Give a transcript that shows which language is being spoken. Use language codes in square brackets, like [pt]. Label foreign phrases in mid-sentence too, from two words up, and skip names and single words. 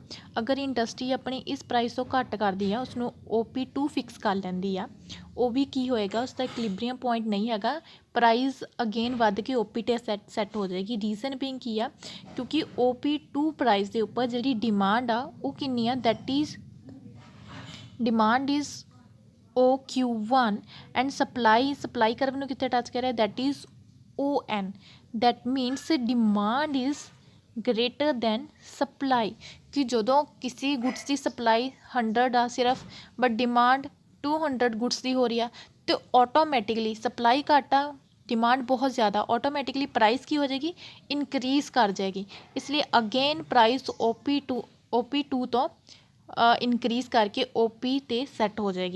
[pa] ਅਗਰ ਇੰਡਸਟਰੀ ਆਪਣੀ ਇਸ ਪ੍ਰਾਈਸ ਤੋਂ ਘੱਟ ਕਰਦੀ ਆ ਉਸਨੂੰ OP2 ਫਿਕਸ ਕਰ ਲੈਂਦੀ ਆ। ਉਹ ਵੀ ਕੀ ਹੋਏਗਾ, ਉਸਦਾ [en] equilibrium point [pa] ਨਹੀਂ ਹੈਗਾ, [en] price again [pa] ਵੱਧ ਕੇ OP 'ਤੇ ਸੈੱਟ ਹੋ ਜਾਏਗੀ। [en] reason being [pa] ਕੀ ਆ, ਕਿਉਂਕਿ OP2 ਪ੍ਰਾਈਸ ਦੇ ਉੱਪਰ ਜਿਹੜੀ ਡਿਮਾਂਡ ਆ ਉਹ ਕਿੰਨੀ ਆ, [en] that is demand is OQ1 and supply curve [pa] ਨੂੰ ਕਿੱਥੇ ਟੱਚ ਕਰਿਆ, [en] that is ON, that means demand is greater than supply। [pa] ਕਿ ਜਦੋਂ ਕਿਸੇ ਗੁੱਡਸ ਦੀ ਸਪਲਾਈ 100 ਆ ਸਿਰਫ [en] but demand [pa] 200 ਗੁੱਡਸ ਦੀ ਹੋ ਰਹੀ ਆ ਤੇ [en] automatically supply [pa] ਘੱਟ ਆ ਡਿਮਾਂਡ ਬਹੁਤ ਜ਼ਿਆਦਾ, [en] automatically price [pa] ਕੀ ਹੋ ਜਾਏਗੀ, ਇਨਕਰੀਜ਼ ਕਰ ਜਾਏਗੀ। ਇਸ ਲਈ [en] again price [pa] OP2 ਤੋਂ ਇਨਕਰੀਜ਼ ਕਰਕੇ OP 'ਤੇ ਸੈੱਟ ਹੋ ਜਾਏਗੀ।